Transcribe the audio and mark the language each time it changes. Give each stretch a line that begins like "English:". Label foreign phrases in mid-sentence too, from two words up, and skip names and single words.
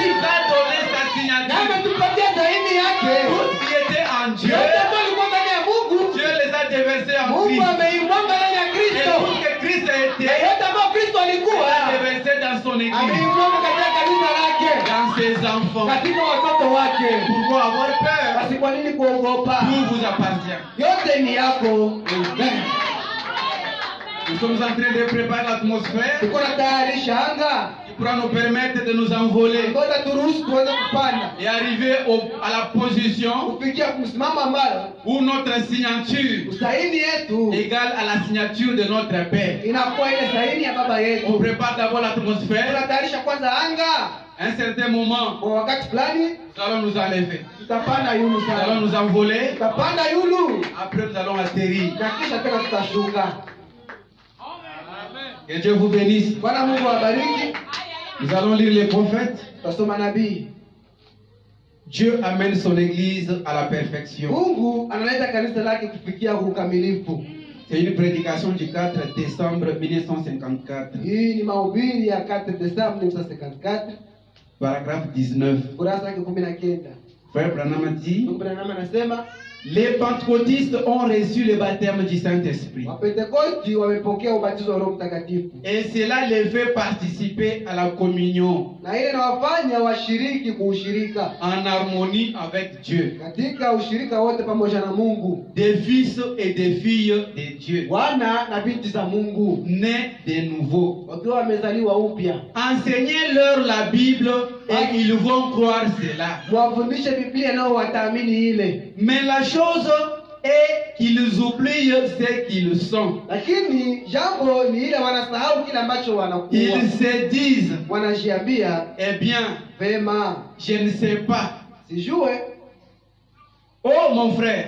French: Il a donné sa
Swahili: Na
French: signature.
Swahili: ametupatia saini yake.
French: Tout ce qui était en Dieu,
Swahili: Yote ambayo ilikuwa ndani ya Mungu,
French: Dieu les a déversés en
Swahili: Mungu
French: Christ.
Swahili: ameimwaga ndani ya
French: Et
Swahili: Kristo.
French: tout ce que Christ a été,
Swahili: Na yote ambayo Kristo
French: il
Swahili: alikuwa,
French: a déversé dans son église,
Swahili: ameimwaga katika kanisa lake,
French: dans ses enfants.
Swahili: katika watoto wake.
French: Pourquoi avoir peur?
Swahili: Basi kwa nini kuogopa?
French: Tout vous appartient.
Swahili: Yote ni yako.
French: Nous sommes en train de préparer l'atmosphère
Swahili: Tuko na tayarisha anga.
French: qui pourra nous permettre de nous envoler
Swahili: Ngoja turuhusu tuweze kupanda.
French: et arriver à la position
Swahili: Kufikia msimamo ambayo
French: où notre signature
Swahili: usaini yetu
French: égale à la signature de notre Père.
Swahili: inakuwa ile saini ya baba
French: On
Swahili: yetu.
French: prépare d'abord l'atmosphère.
Swahili: Tunatayarisha kwanza anga.
French: À un certain moment,
Swahili: Kwa wakati fulani
French: nous allons nous enlever.
Swahili: tutapanda yulu
French: Nous allons
Swahili: sana.
French: nous envoler.
Swahili: Tutapanda yulu
French: Après, nous allons atterrir.
Swahili: na kisha tena tutashuka.
French: Que Dieu vous bénisse.
Swahili: Bwana Mungu awabariki.
French: Nous allons lire les prophètes.
Swahili: Tutasoma nabii.
French: Dieu amène son église à la perfection.
Swahili: Mungu analeta kanisa lake kufikia ukamilifu.
French: C'est une prédication du 4 décembre 1954.
Swahili: Hii ni mahubiri ya 4 Desemba 1954,
French: Paragraphe 19.
Swahili: kurasa yake 19.
French: Frère Branham a dit,
Swahili: Ndugu Branham anasema
French: les pentecôtistes ont reçu le baptême du Saint-Esprit.
Swahili: Wapentekosti wamepokea ubatizo wa Roho Mtakatifu.
French: Et cela les fait participer à la communion
Swahili: Na ile inawafanya washiriki kuushirika
French: en harmonie avec Dieu.
Swahili: katika ushirika wote pamoja na Mungu,
French: Des fils et des filles de Dieu,
Swahili: wana na binti za Mungu,
French: nés de nouveau.
Swahili: wakiwa wamezaliwa upya.
French: Enseignez-leur la Bible et ils vont croire cela.
Swahili: Mwafundishe Biblia nao wataamini ile.
French: Mais la chose est qu'ils oublient ce qu'ils sont.
Swahili: Lakini jambo ni ile wanasahau kile ambacho wanakuwa.
French: Ils se disent,
Swahili: Wanajiambia
French: eh bien,
Swahili: vema,
French: je ne sais pas.
Swahili: sijue
French: Oh mon frère,